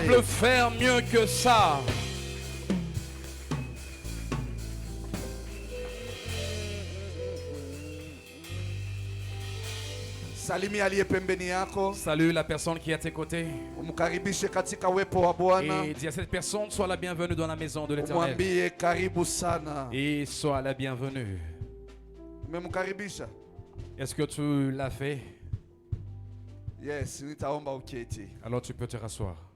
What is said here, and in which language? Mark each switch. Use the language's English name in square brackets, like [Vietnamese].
[French] Tu peux faire mieux que ça. [Swahili] Salimia aliye pembeni yako. [French] Salue la personne qui est à tes côtés. [Swahili] Umkaribishe katika uwepo wa Bwana. [French] Et dis à cette personne, sois la bienvenue dans la maison de l'Éternel. [Swahili] Umwambie karibu sana. [French] Et sois la bienvenue. [Swahili] Umemkaribisha? [French] Est-ce que tu l'as fait? [Swahili] Yes, nitaomba uketi. [French] Alors tu peux te rasseoir.